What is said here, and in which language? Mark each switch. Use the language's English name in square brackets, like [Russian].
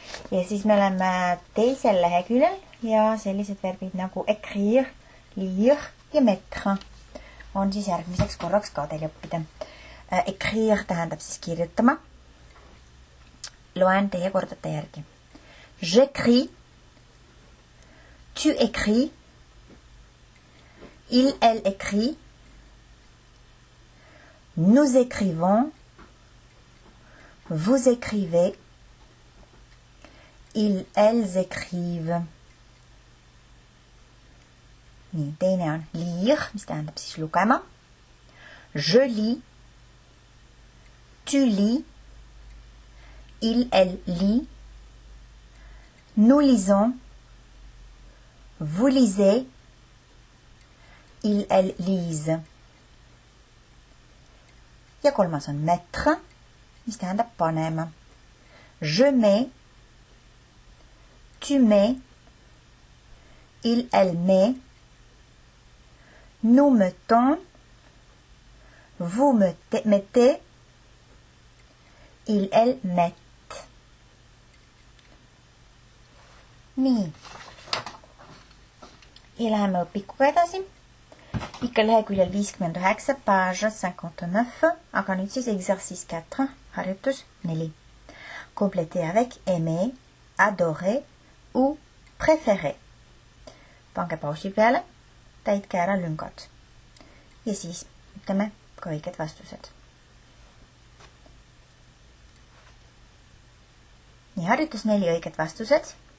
[Estonian] Ja siis me oleme teisel leheküljel ja sellised verbid nagu écrire, lire ja mettre on siis järgmiseks korraks ka teil õppida. Écrire tähendab siis kirjutama. Loen teie kordate järgi. [French] J'écris, tu écris, il, elle écrit, nous écrivons, vous écrivez, ils, elles écrivent. [Estonian] Nii, teine on lire, mis tähendab siis lugema. [French] Je lis, tu lis, il, elle lit, nous lisons, vous lisez, ils, elles lisent. [Estonian] Ja 3. on mettre, mis tähendab panema. [French] Je mets, tu mets, il, elle met, nous mettons, vous mettez, il, elle mettent. [Estonian] Nii. Ja läheme õpikuga edasi. Ikka leheküljel 59, [French] page 59, [Estonian] aga nüüd siis [French] exercice 4, [Estonian] harjutus 4. [French] Compléter avec aimer, adorer ou préférer. [Estonian] Pange pausi peale, täitke ära lüngad. Ja siis ütleme ka õiged vastused. Nii, harjutus 4 õiged vastused.